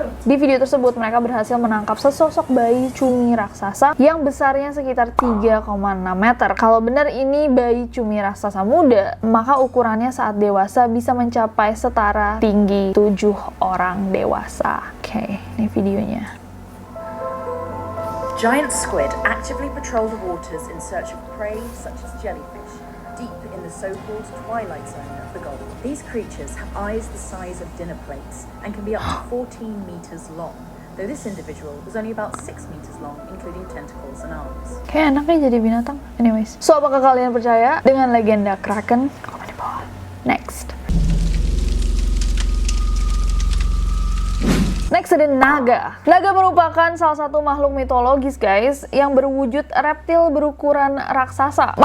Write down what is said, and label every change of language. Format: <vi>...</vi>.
<id>Di video tersebut mereka berhasil menangkap sesosok bayi cumi raksasa yang besarnya sekitar 3,6 meter. Kalau benar ini bayi cumi raksasa muda, maka ukurannya saat dewasa bisa mencapai setara tinggi 7 orang dewasa. Oke, ini videonya.</id> <en>Giant squid actively patrol the waters in search of prey such as jellyfish, deep in the so-called twilight zone of the Gulf. These creatures have eyes the size of dinner plates and can be up to 14 meters long. Though this individual was only about 6 meters long, including tentacles and arms.</en> <id>Kayak enaknya jadi binatang.</id> <en>Anyways, so</en> <id>apakah kalian percaya dengan legenda kraken? Komen di bawah. Next. Next ada naga. Naga merupakan salah satu makhluk mitologis guys yang berwujud reptil berukuran raksasa.</id>